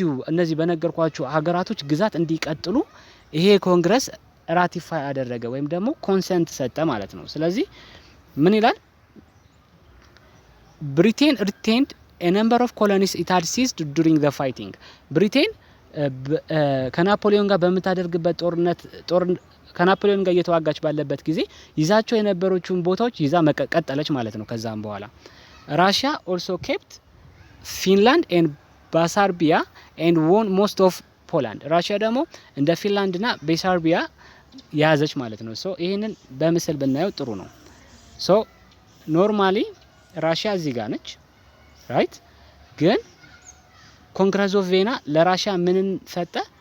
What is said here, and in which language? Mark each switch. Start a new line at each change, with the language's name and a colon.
Amharic: እነዚህ በነገርኳችሁ ሀገራቶች ግዛት እንዲቀጥሉ ይሄ ኮንግረስ ራቲፋይ አደረገ ወይም ደግሞ ኮንሰንት ሰጠ ማለት ነው። ስለዚህ ምን ይላል?
English: Britain retained a number of colonies it had seized during the fighting. Britain
Amharic: ከናፖሊዮን ጋር በምታደርግበት ከናፖሊዮን ጋር እየተዋጋች ባለበት ጊዜ ይዛቸው የነበሩትን ቦታዎች ይዛ መቀጠለች ማለት ነው። ከዛም በኋላ ራሽያ
English: also kept ፊንላንድ and ባሳርቢያ and won most of ፖላንድ።
Amharic: ራሽያ ደግሞ እንደ ፊንላንድና ቤሳርቢያ ያዘች ማለት ነው። ሶ ይሄንን በምስል ብናየው ጥሩ ነው። ሶ ኖርማሊ ራሽያ እዚህ ጋር ነች ራይት። ግን ኮንግረስ ኦፍ ቬና ለራሽያ ምንን ሰጠ?